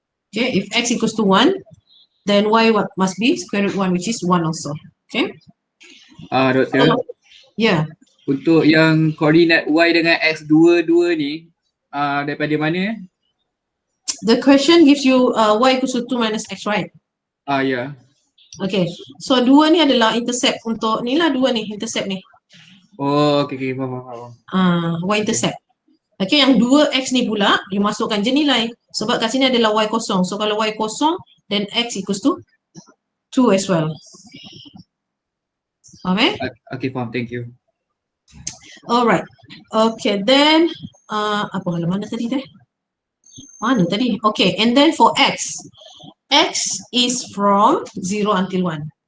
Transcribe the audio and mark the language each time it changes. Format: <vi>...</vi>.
<en>Okay, if x equals to 1, then y must be square root 1, which is 1 also. Okay.</en> <ms>Doktor. Yeah. Untuk yang koordinat y dengan x 2 ni, daripada mana?</ms> <en>The question gives you y equals to 2 minus x, right? Ya. Yeah. Okay.</en> <ms>So 2 ni adalah intercept untuk ni lah, 2 ni intercept ni. Oh, okay, faham. Y intercept. Okay, yang 2x ni pula, you masukkan je nilai. Sebab kat sini adalah y kosong.</ms> <en>So</en> <ms>kalau y kosong,</ms> <en>then x equals to 2 as well.</en> <ms>Faham</ms> <en>Okay, faham. Thank you. Alright. Okay, then,</en> <ms>apa halaman tadi teh? Mana tadi?</ms> <en>Okay, and then for x is from 0 until 1.</en>